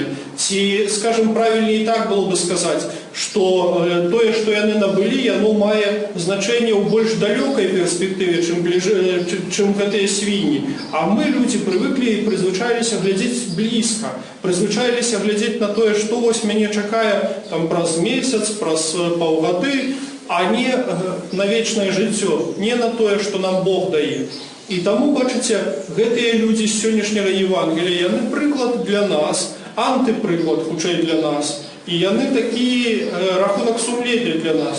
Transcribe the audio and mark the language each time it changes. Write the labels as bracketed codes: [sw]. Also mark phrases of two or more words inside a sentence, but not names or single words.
[uk] Скажімо, правильніше так було б сказати, що те, що вони набули, воно має значення у більш далекій перспективі, чим ці свині. А ми, люди, привикли і призвичайлися глядіти близько, призвичайлися глядіти на те, що ось мене чекає праз місяць, [be] праз півгоди, а не на вечнае жыццё, не на тое, што нам Бог дае. І таму, бачыце, гэтыя людзі з сённяшняга Евангелія, яны прыклад для нас, антыпрыклад, хутчэй для нас. І яны такі рахунак сумлення для нас.